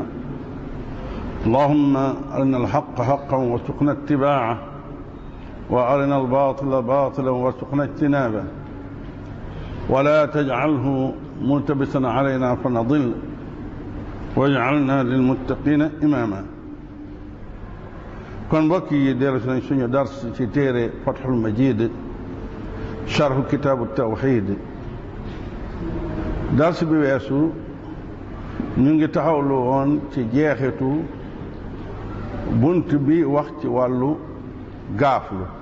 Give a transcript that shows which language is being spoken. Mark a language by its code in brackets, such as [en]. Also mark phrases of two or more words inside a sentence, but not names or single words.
[ar] اللهم أرنا الحق حقا وارزقنا اتباعه وأرنا الباطل باطلا وارزقنا اجتنابه ولا تجعله ملتبسا علينا فنضل واجعلنا للمتقين إماما. [wo] kon mbokk yi dellu si nañ suñu dars ci téere Fathul Majid sharhu kitaabu tawxiid. dars bi weesu ñu ngi taxawlu woon ci jeexitu bunt bi wax ci wàllu gaaflu.